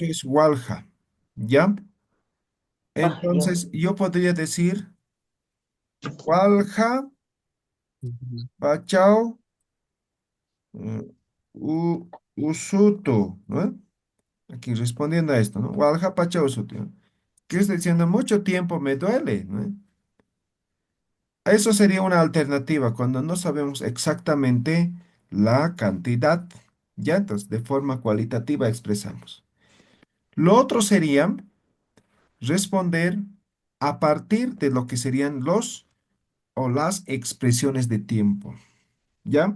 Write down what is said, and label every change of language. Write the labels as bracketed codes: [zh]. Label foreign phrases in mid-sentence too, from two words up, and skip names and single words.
[es] eso es walha, ¿ya? Bahaya. Entonces, yo podría decir walha, Ujú. [ay] pachao, eh, usuto, ¿no? [es] Aquí respondiendo a esto, ¿no? [ay] Walha, pachao, usuto, [es] ¿no? ¿Qué está diciendo? Mucho tiempo me duele, ¿no? Eso sería una alternativa cuando no sabemos exactamente la cantidad, ¿ya? Entonces, de forma cualitativa expresamos. Lo otro sería responder a partir de lo que serían los o las expresiones de tiempo, ¿ya?